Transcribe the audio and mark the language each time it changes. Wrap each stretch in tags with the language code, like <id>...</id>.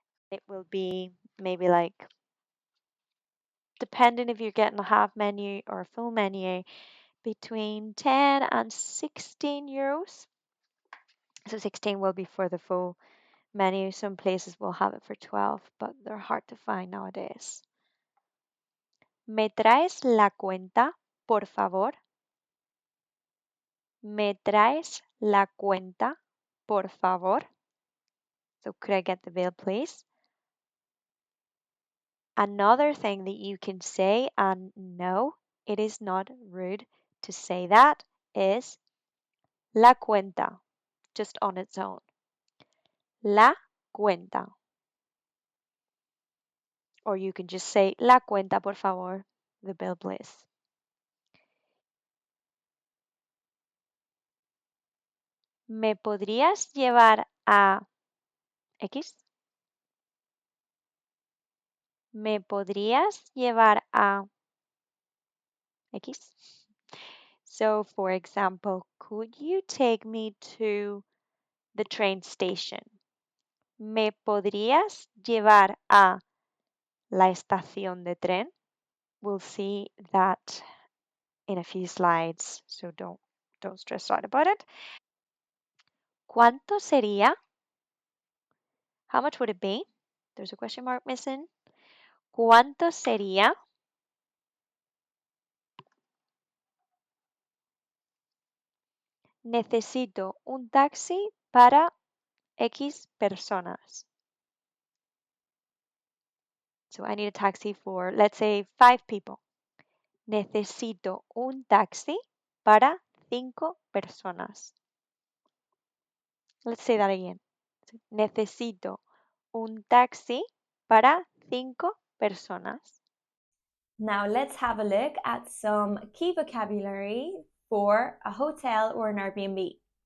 <en>It will be maybe like, depending if you're getting a half menu or a full menu, between 10 and 16 euros. So 16 will be for the full menu. Some places will have it for 12, but they're hard to find nowadays.</en> <es>¿Me traes la cuenta, por favor? ¿Me traes la cuenta, por favor?</es> <en>So could I get the bill, please? Another thing that you can say, and no, it is not rude to say that, is</en> <es>la cuenta,</es> <en>just on its own.</en> <es>La cuenta.</es> <en>Or you can just say</en> <es>la cuenta, por favor,</es> <en>the bill, please.</en> <es>¿Me podrías llevar a X? ¿Me podrías llevar a X?</es> <en>So, for example, could you take me to the train station?</en> <es>¿Me podrías llevar a la estación de tren?</es> <en>We'll see that in a few slides, so don't stress out about it.</en> <es>¿Cuánto sería?</es> <en>How much would it be? There's a question mark missing.</en> <es>¿Cuánto sería? Necesito un taxi para X personas.</es> <en>So I need a taxi for, let's say, 5 people.</en> <es>Necesito un taxi para 5 personas.</es> <en>Let's say that again.</en> <es>Necesito un taxi para 5 personas.</es> <en>Now let's have a look at some key vocabulary for a hotel or an Airbnb.</en>